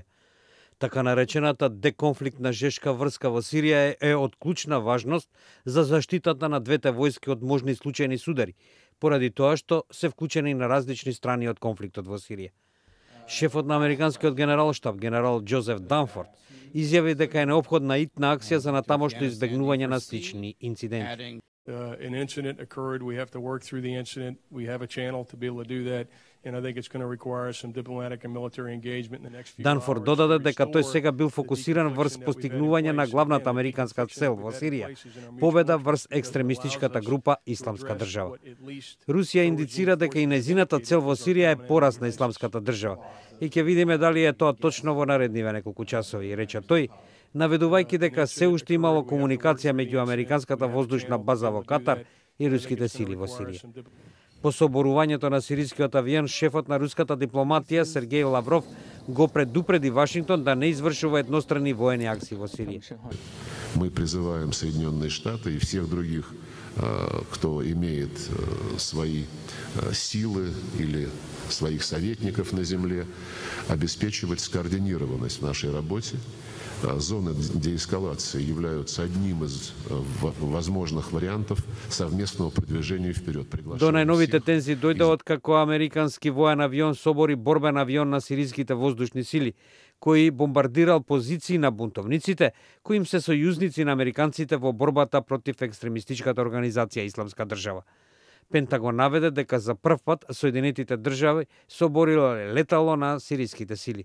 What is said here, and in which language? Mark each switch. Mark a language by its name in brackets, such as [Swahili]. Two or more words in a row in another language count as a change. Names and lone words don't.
[Macedonian] Така наречената деконфликтна жешка врска во Сирија е од клучна важност за заштитата на двете војски од можни случајни судари, поради тоа што се вклучени на различни страни од конфликтот во Сирија. Шефот на американскиот генералштаб, генерал Џозеф Данфорд, изјави дека е неопходна итна акција за натамошно избегнување на слични инциденти. [English] An incident occurred, we have to work through the incident. We have a channel to be able to do that, and I think it's going to require some diplomatic and military engagement in the next few hours. [Macedonian] Данфорд додаде дека тој сега бил фокусиран врз постигнување на главната американска цел во Сирија, победа врз екстремистичката група Исламска држава. Русија индицира дека и незината цел во Сирија е пораз на Исламската држава и ќе видиме дали е тоа точно во наредниве неколку часови, рече тој, наведувајќи дека се уште имало комуникација меѓу американската воздушна база во Катар и руските сили во Сирија. По соборувањето на сирискиот авион, шефот на руската дипломатија Сергеј Лавров го предупреди Вашингтон да не извршува едностранни воени акции во Сирија. [Russian] Мы призываем Соединенные Штаты и всех других, кто имеет свои силы или своих советников на земле, обеспечивать скоординированность в нашей работе. Зоны деэскалации являются одним из возможных вариантов совместного продвижения вперед. [Macedonian] До најновите тензии дојде откако американски воен авион собори борбен авион на сириските воздушни сили, кој бомбардирал позиции на бунтовниците, кои им се сојузници на американците во борбата против екстремистичката организација Исламска држава. Пентагон наведе дека за прв пат Соединетите држави собориле летало на сириските сили.